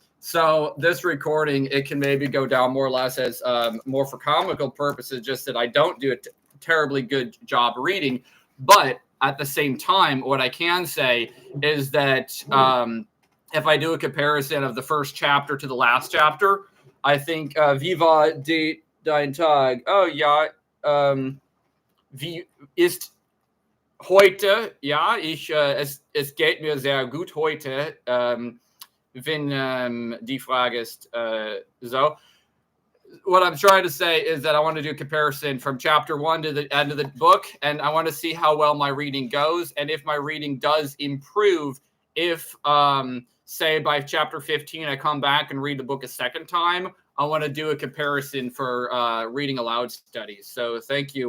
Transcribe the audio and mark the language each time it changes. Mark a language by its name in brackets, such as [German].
[English] So this recording, it can maybe go down more or less as more for comical purposes, just that I don't do a terribly good job reading. But at the same time, what I can say is that if I do a comparison of the first chapter to the last chapter, I think [German] Wie war dein Tag? Oh ja, wie ist heute? Ja, es geht mir sehr gut heute, wenn die Frage ist so. [English] What I'm trying to say is that I want to do a comparison from chapter 1 to the end of the book, and I want to see how well my reading goes, and if my reading does improve, if, say, by chapter 15, I come back and read the book a second time, I want to do a comparison for reading aloud studies. So thank you.